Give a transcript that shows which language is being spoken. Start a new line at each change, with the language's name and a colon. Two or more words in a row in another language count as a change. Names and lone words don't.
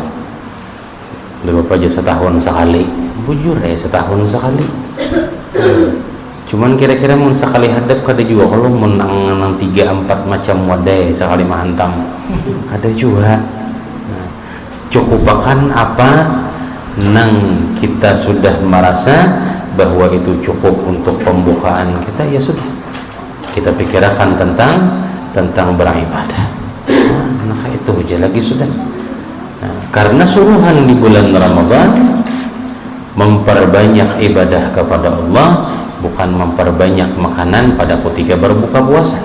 Banjar: Lebih aja setahun sekali, bujur setahun sekali. Cuman kira-kira mun sekali hadap kada juga kalau menang 3-4 macam wadai sekali mahantam kada juga.
Indonesian: Cukupakan apa nang kita sudah merasa bahwa itu cukup untuk pembukaan kita, ya sudah kita pikirkan tentang beribadah.
Banjar: Nah itu aja lagi sudah.
Indonesian: Karena suruhan di bulan Ramadan memperbanyak ibadah kepada Allah, bukan memperbanyak makanan pada ketika berbuka puasa.